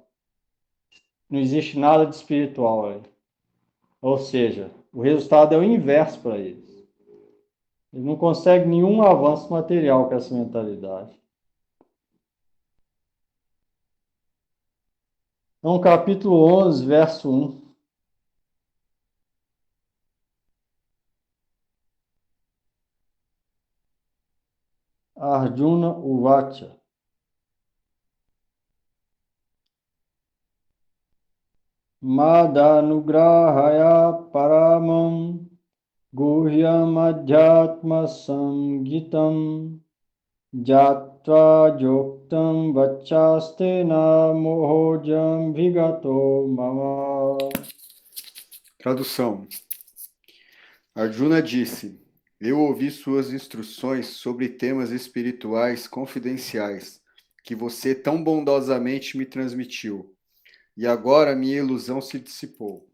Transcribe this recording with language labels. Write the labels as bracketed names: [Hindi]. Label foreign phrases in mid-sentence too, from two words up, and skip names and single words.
[Portuguese] Não existe nada de espiritual aí. Ou seja, o resultado é o inverso para eles. Eles não conseguem nenhum avanço material com essa mentalidade. Então, capítulo 11, verso 1. [Sanskrit] Arjuna Uvacha. Madanugrahaya paramam guhyam adhyatma samgitam jatva joktam vachastena mohojam vigato mama. [Portuguese] Tradução. Arjuna disse: Eu ouvi suas instruções sobre temas espirituais confidenciais que você tão bondosamente me transmitiu, e agora minha ilusão se dissipou.